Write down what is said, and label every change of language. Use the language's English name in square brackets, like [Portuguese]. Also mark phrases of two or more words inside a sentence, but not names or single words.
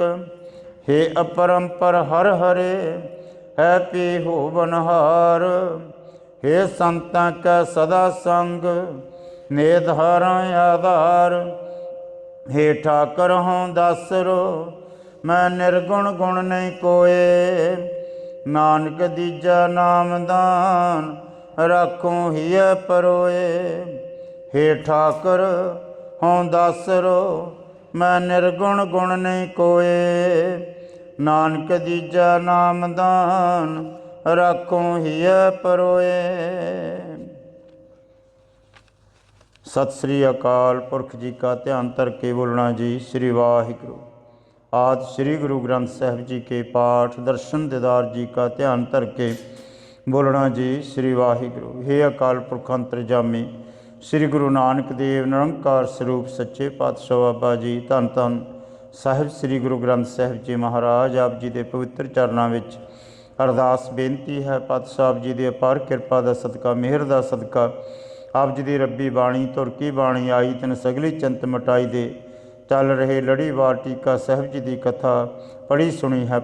[Punjabi] ਹੇ ਅਪਰੰਪਰ ਹਰ ਹਰੇ, ਹੈ ਪੀ ਹੋ ਬਨਹਾਰ। ਹੇ ਸੰਤਾਂ ਕੈ ਸਦਾ ਸੰਗ, ਨਿਧਾਰਾ ਆਧਾਰ। ਹੇ ਠਾਕਰ ਹੋਂ ਦਾਸਰੋ, ਮੈਂ ਨਿਰਗੁਣ ਗੁਣ ਨਹੀਂ ਕੋਇ। ਨਾਨਕ ਦੀਜਾ ਨਾਮ ਦਾਨ, ਰਾਖੂੰ ਹੀਏ ਪਰੋਏ। ਹੇ ਠਾਕਰ ਹੋਂ ਦਾਸਰੋ, ਮੈਂ ਨਿਰਗੁਣ ਗੁਣ ਨਹੀਂ ਕੋਇ। ਨਾਨਕ ਦੀਜਾ ਨਾਮ ਦਾਨ, ਰਾਖੂੰ ਹੀਏ ਪਰੋਏ। [Hindi] सत श्री अकाल पुरख जी का ध्यान धर के बोलना जी। श्री वाहिगुरु। आदि श्री गुरु ग्रंथ साहिब जी के पाठ दर्शन दीदार जी का ध्यान धर के बोलना जी। श्री वाहिगुरु। हे अकाल पुरख अंतरजामी श्री गुरु नानक देव निरंकार स्वरूप सच्चे पातशाह बाबा जी, धन धन [Punjabi] ਸਾਹਿਬ ਸ੍ਰੀ ਗੁਰੂ ਗ੍ਰੰਥ ਸਾਹਿਬ ਜੀ ਮਹਾਰਾਜ ਆਪ ਜੀ ਦੇ ਪਵਿੱਤਰ ਚਰਨਾਂ ਵਿੱਚ ਅਰਦਾਸ ਬੇਨਤੀ ਹੈ। ਪਾਤਸ਼ਾਹ ਸਾਹਿਬ ਜੀ ਦੀ ਅਪਾਰ ਕਿਰਪਾ ਦਾ ਸਦਕਾ, ਮਿਹਰ ਦਾ ਸਦਕਾ, ਆਪ ਜੀ ਦੀ ਰੱਬੀ ਬਾਣੀ ਤੁਰ ਕੀ ਬਾਣੀ ਆਈ ਤਿਨ ਸਗਲੀ ਚਿੰਤ ਮਟਾਈ ਦੇ ਚੱਲ ਰਹੇ ਲੜੀਵਾਰ ਟੀਕਾ ਸਾਹਿਬ ਜੀ ਦੀ ਕਥਾ ਪੜ੍ਹੀ ਸੁਣੀ ਹੈ।